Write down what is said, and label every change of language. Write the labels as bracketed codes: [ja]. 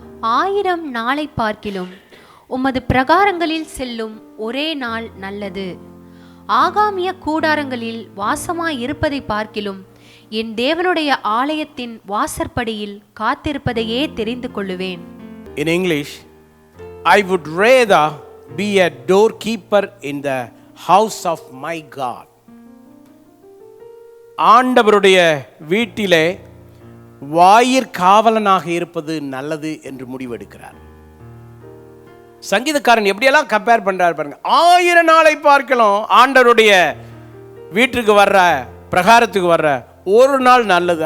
[ta] 1000 நாளை பார்க்கிலும் உமது பிரகாரங்களில் செல்லும் ஒரே நாள் நல்லது. ஆகாமிய கூடாரங்களில் வாசமாய் இருப்பதை பார்க்கிலும் என் தேவனுடைய ஆலயத்தின் வாசற்படியில் காத்திருப்பதையே தெரிந்து கொள்ளுவேன். [en] In English, I would rather be a doorkeeper in the house of my God. [ta] ஆண்டவருடைய வீட்டிலே வாயிற் காவலனாக இருப்பது நல்லது என்று முடிவெடுக்கிறார். சங்கீதக்காரன் எப்படியெல்லாம் கம்பேர் பண்றார் பாருங்க. 1000 நாளை பார்க்கலாம் ஆண்டவருடைய வீட்டுக்கு வர்ற, பிரகாரத்துக்கு வர்ற ஒரு நாள் நல்லது.